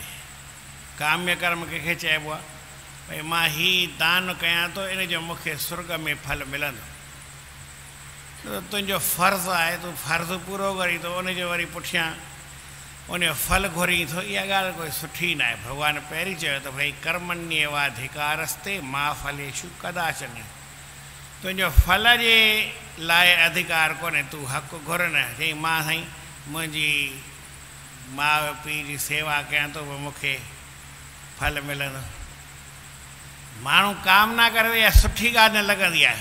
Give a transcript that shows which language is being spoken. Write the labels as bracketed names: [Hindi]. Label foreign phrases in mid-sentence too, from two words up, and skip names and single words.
[Sindhi] काम्य कर्म कंहिंखे चइबो आहे, भई मां हीउ दान कयां थो इन जो मूंखे स्वर्ग में फल मिलंदो। तुंहिंजो फ़र्ज़ु आहे, तूं फ़र्ज़ु पूरो करी थो, उनजो वरी पुठियां उनजो फल घुरी थो, इहा ॻाल्हि कोई सुठी न आहे। भॻवानु पहिरीं चयो त भई [Sanskrit] कर्मण्येवाधिकारस्ते मा फलेषु कदाचन। [Sindhi] तुंहिंजो फल जे लाइ अधिकार कोन्हे, तूं हक़ु घुर न। चई मां साईं मुंहिंजी माउ पीउ जी सेवा कयां थो, मूंखे फल मिलंदो। माण्हू कामना करे इहा सुठी ॻाल्हि न लॻंदी आहे।